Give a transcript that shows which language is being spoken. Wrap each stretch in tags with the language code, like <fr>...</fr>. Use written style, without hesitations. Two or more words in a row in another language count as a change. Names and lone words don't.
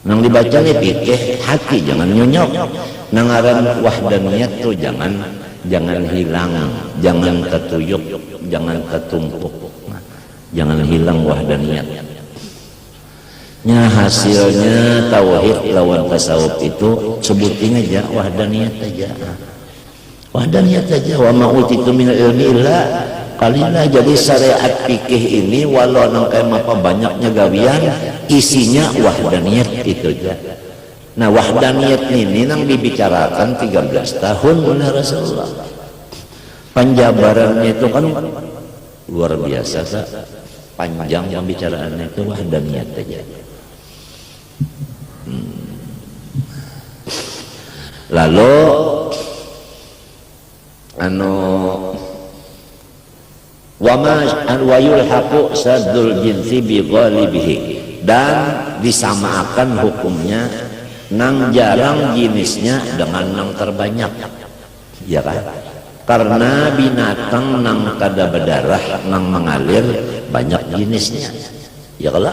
<bjn>Nang dibaca nih pikir hati, jangan nyonyok. Nangaran wahdaniyat tuh jangan hilang, jangan ketuyuk, jangan ketumpuk. Jangan hilang wahdaniyat. Nya hasilnya tauhid lawan tasawuf itu sebutin aja wahdaniyat aja. Wahdaniyat aja.</bjn> <ar>Wa ma utitu minal ilmi illa qalila.</ar> <bjn>Jadi syariat fikih ini walau nang kayak apa banyaknya gawian, isinya wahdaniyat itu aja. Nah wahdaniyat ini nang dibicarakan 13 tahun oleh Rasulullah.</bjn> <id>Penjabarannya itu kan luar biasa, panjang pembicaraannya itu wahdaniyat aja.</id> <bjn>Lalu</bjn> <ar>wa yulhaqu saddul jinsi bi ghalibihi,</ar> <bjn>dan disamakan hukumnya nang jarang jenisnya dengan nang terbanyak, ya kan? Karena binatang nang kada berdarah nang mengalir banyak jenisnya, ya kan?</bjn>